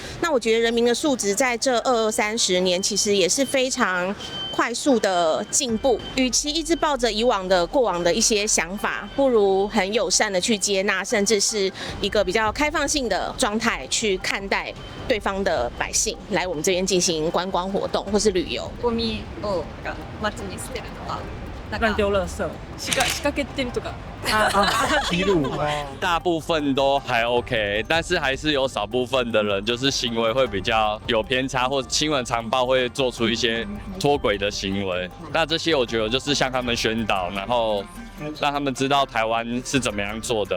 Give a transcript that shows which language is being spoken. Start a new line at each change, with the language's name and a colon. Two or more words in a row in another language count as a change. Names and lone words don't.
Chinese: 那我觉得人民的素质在这20、30年其实也是非常快速的进步。与其一直抱着过往的一些想法，不如很友善的去接纳，甚至是一个比较开放性的状态去看待对方的百姓来我们这边进行观光活动或是旅游。
Japanese: ゴミを街に捨てるとか、
Chinese: 乱丢垃圾、
Japanese: 仕掛けてるとか。
Chinese: 披露，大部分都还 OK， 但是还是有少部分的人就是行为会比较有偏差，或者新闻常报会做出一些脱轨的行为。那这些我觉得就是向他们宣导，然后让他们知道台湾是怎么样做的。